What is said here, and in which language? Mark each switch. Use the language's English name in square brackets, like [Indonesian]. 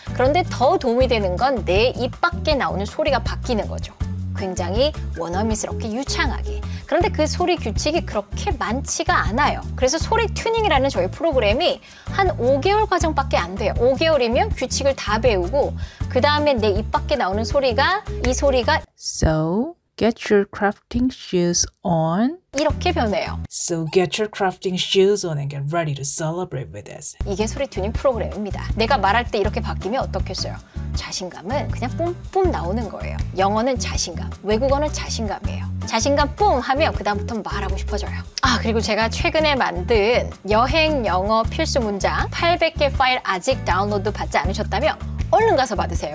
[Korean] 그런데 더 도움이 되는 건 내 입 밖에 나오는 소리가 바뀌는 거죠. 굉장히 원어민스럽게 유창하게. 그런데 그 소리 규칙이 그렇게 많지가 않아요. 그래서 소리 튜닝이라는 저희 프로그램이 한 5개월 과정밖에 안 돼요. 5개월이면 규칙을 다 배우고 그 다음에 내 입 밖에 나오는 소리가 이 소리가 [English] So, get your crafting shoes on. [Korean] 이렇게 변해요. [English] So, get your crafting shoes on and get ready to celebrate with us. [Korean] 이게 소리 튜닝 프로그램입니다. 내가 말할 때 이렇게 바뀌면 어떻겠어요? 자신감은 그냥 뿜뿜 나오는 거예요. 영어는 자신감, 외국어는 자신감이에요. 자신감 뿜 하면 그 다음부터 말하고 싶어져요. 아, 그리고 제가 최근에 만든 여행 영어 필수 문장 800개 파일 아직 다운로드 받지 않으셨다면 얼른 가서 받으세요.